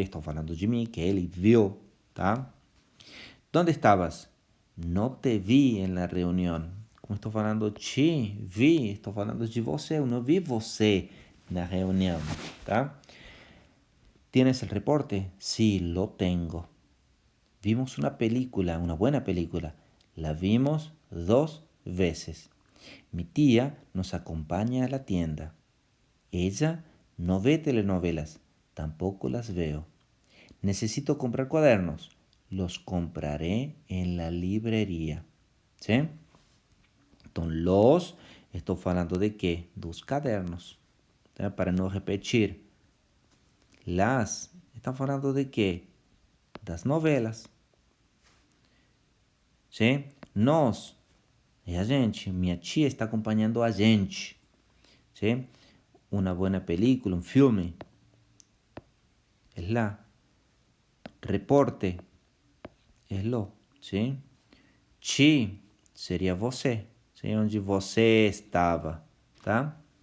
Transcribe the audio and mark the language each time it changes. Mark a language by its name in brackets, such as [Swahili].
[Portuguese] Estou falando de mim, que ele viu, tá? [Spanish] ¿Dónde estabas? No te vi en la reunión. [Portuguese] Como estou falando te vi, estou falando de você, eu não vi você na reunião, tá? [Spanish] ¿Tienes el reporte? Sí, lo tengo. Vimos una película, una buena película. La vimos 2 veces. Mi tía nos acompaña a la tienda. Ella no ve telenovelas, tampoco las veo. Necesito comprar cuadernos. Los compraré en la librería. ¿Sí? Entonces, estoy hablando de qué? Dos cadernos. ¿Sí? Para no repetir. Las, están hablando de qué? [Portuguese] Das novelas. ¿Sí? Nós, é a gente. Minha tia está acompanhando a gente. [Spanish] ¿Sí? Una buena película, un filme. Es la. Reporte. Es lo. ¿Sí? [Portuguese] Ti seria você. ¿Sí? Onde você estava. Tá?